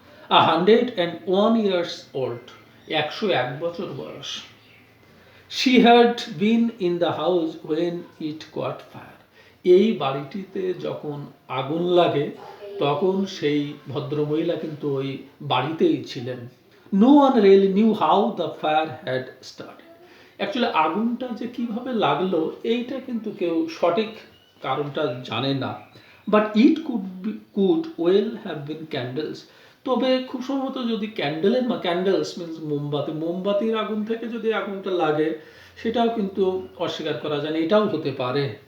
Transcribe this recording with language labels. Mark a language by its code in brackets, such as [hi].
[en] 101 years old, [bn] 101 বছর বয়স। [en] She had been in the house when it caught fire, [bn] এই বাড়িটিতে যখন আগুন লাগে তখন সেই ভদ্রমহিলা কিন্তু ওই বাড়িতেই ছিলেন। [en] No one really knew how the fire had started. [bn] Actually আগুনটা যে কিভাবে লাগলো এইটা কিন্তু কেউ সঠিক কারণটা জানে না। [en] but it could well have been candles, [bn] তবে খুব সম্ভবত যদি ক্যান্ডেলস মিনস মোমবাতির আগুন থেকে যদি আগুনটা লাগে সেটাও কিন্তু অস্বীকার করা যায় না, এটাও হতে পারে।